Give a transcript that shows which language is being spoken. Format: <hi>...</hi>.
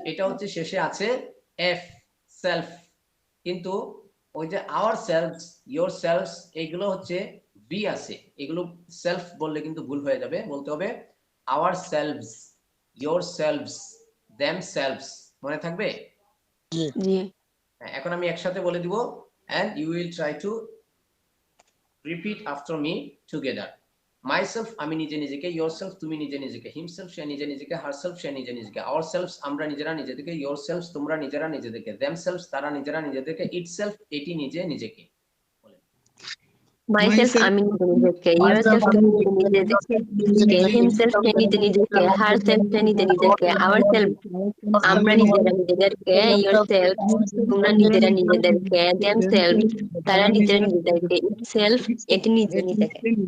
<bn>এটা হচ্ছে শেষে আছে এফ, সেলফ। কিন্তু ওই যে আওয়ার সেলফস, ইয়োর সেলফস, এগুলো হচ্ছে বি আছে। এগুলো সেলফ বললে কিন্তু ভুল হয়ে যাবে, বলতে হবে hour selves, your selves, them selves. মনে থাকবে? জি এখন আমি একসাথে বলে দিব,</bn> <en>and you will try to repeat after me together.</en> <bn>Myself আমি নিজে নিজেকে, yourself তুমি নিজে নিজেকে, himself সে নিজে নিজেকে, herself সে নিজে নিজেকে, ourselves আমরা নিজেরা নিজেদেরকে, yourselves তোমরা নিজেরা নিজেদেরকে, themselves তারা নিজেরা নিজেদেরকে, itself এটি নিজে নিজেকে। বলেন। মাইসেলফ আমি নিজে নিজেকে ইয়োরসেলফ তুমি নিজে নিজেকে হিমসেলফ সে নিজে নিজেকে হারসেলফ সে নিজে নিজেকে আওয়ারসেলফ আমরা নিজেরা নিজেদেরকে ইয়োরসেলফ তোমরা নিজেরা নিজেদেরকে দেমসেলফ তারা নিজেরা নিজেদেরকে ইটসেলফ এটি নিজে নিজেকে</bn>